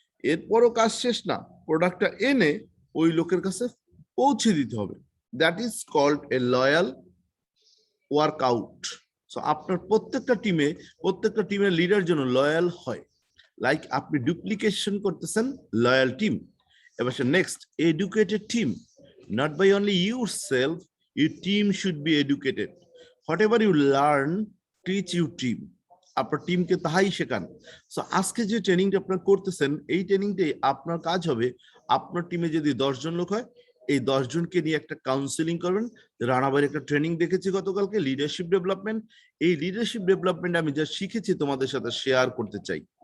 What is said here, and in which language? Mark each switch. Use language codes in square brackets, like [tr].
[bn] এরপরও কাজ শেষ না, প্রোডাক্টটা এনে ওই লোকের কাছে পৌঁছে দিতে হবে। [en] That is called a loyal workout. [bn] So আপনার প্রত্যেকটা টিমের লিডার যেন লয়াল হয়। লাইক আপনি ডুপ্লিকেশন করতেছেন, লয়াল টিম। [en] এবার next, educated team, not by only yourself, your team should be educated. Whatever you learn, teach your team. [bn] আপনার টিমকে তাহাই শেখান। সো আজকে যে ট্রেনিংটা আপনারা করতেছেন, এই ট্রেনিংটাই আপনার কাজ হবে। আপনার টিমে যদি 10 জন লোক হয়, এই 10 জনকে নিয়ে একটা কাউন্সিলিং করবেন। রানাবাইয়ের একটা ট্রেনিং দেখেছি গতকালকে, লিডারশিপ ডেভেলপমেন্ট। এই লিডারশিপ ডেভেলপমেন্ট আমি যা শিখেছি তোমাদের সাথে শেয়ার করতে চাই।